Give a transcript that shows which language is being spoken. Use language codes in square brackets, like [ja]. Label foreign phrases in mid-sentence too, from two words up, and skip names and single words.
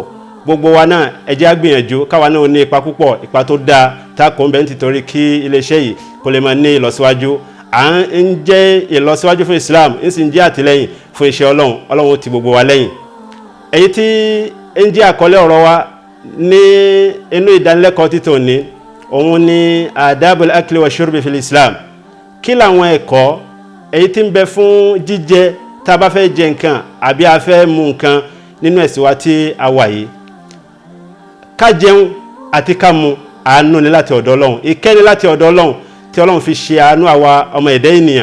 [yo] Gbogbo wa náà ẹ jẹ́ á gbìyànjú káwa náà ní ipa púpọ̀, ipa tó dáa tá a kò ń bẹ nítorí kí iléeṣẹ́ yìí kó lè máa ní ìlọsíwájú. À ń jẹ́ ìlọsíwájú fún Islam ń sì ń jẹ́ àtìlẹ́yìn fún iṣẹ́ Ọlọ́run. Ọlọ́run ti gbogbo wa lẹ́yìn. Èyí tí ń jẹ́ àkọlé ọ̀rọ̀ wa ní inú ìdánilẹ́kọ̀ọ́ títò ní òun ni [ar] آداب الأكل والشرب في الإسلام. [yo] Kí làwọn ẹ̀kọ́ èyí tí ń bẹ fún jíjẹ tá a bá fẹ́ jẹ nǹkan àbí a fẹ́ mu nǹkan nínú ẹ̀sìn wa tí a wà yìí. Ká jẹun àti ká mu àánú ni láti ọ̀dọ̀ Ọlọ́run, ìkẹ́ni láti ọ̀dọ̀ Ọlọ́run tí Ọlọ́run fi ṣe àánú àwa ọmọ ẹ̀dá ènìyàn.